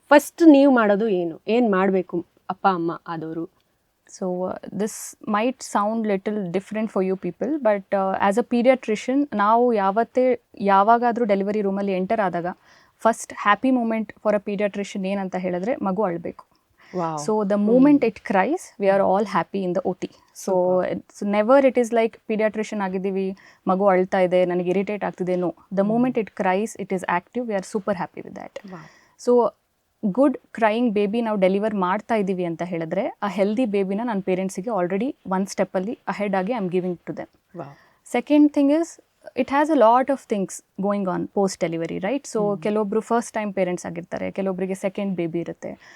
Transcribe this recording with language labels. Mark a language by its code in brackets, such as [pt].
[kn] First ನೀವು ಮಾಡೋದು ಏನು ಮಾಡಬೇಕು ಅಪ್ಪ ಅಮ್ಮ ಆದವರು? [en] So this might sound little different for you people, but as a pediatrician, [kn] ನಾವು ಯಾವಾಗಾದರೂ ಡೆಲಿವರಿ ರೂಮಲ್ಲಿ ಎಂಟರ್ ಆದಾಗ first happy moment for a paediatrician ಏನಂತ ಹೇಳಿದ್ರೆ ಮಗು ಅಳಬೇಕು. [en] So the moment it cries, we are all happy in the OT. So never it is like pediatrician [kn] ಆಗಿದ್ದೀವಿ, ಮಗು ಅಳ್ತಾ ಇದೆ, ನನಗೆ ಇರಿಟೇಟ್ ಆಗ್ತಿದೆ. [en] No, the moment it cries, it is active, we are super happy with that. [kn] So good crying baby ನಾವು deliver ಮಾಡ್ತಾ ಇದ್ದೀವಿ ಅಂತ ಹೇಳಿದ್ರೆ ಆ ಹೆಲ್ದಿ ಬೇಬಿನ ನನ್ನ ಪೇರೆಂಟ್ಸಿಗೆ ಆಲ್ರೆಡಿ ಒಂದು ಸ್ಟೆಪ್ಪಲ್ಲಿ ಅಹೆಡ್ ಆಗಿ [en] I am giving to them. Second thing is, it has a lot of things going on post delivery, right? [kn] So ಕೆಲವೊಬ್ರು ಫಸ್ಟ್ ಟೈಮ್ ಪೇರೆಂಟ್ಸ್ ಆಗಿರ್ತಾರೆ, ಕೆಲವೊಬ್ಬರಿಗೆ ಸೆಕೆಂಡ್ ಬೇಬಿ ಇರುತ್ತೆ.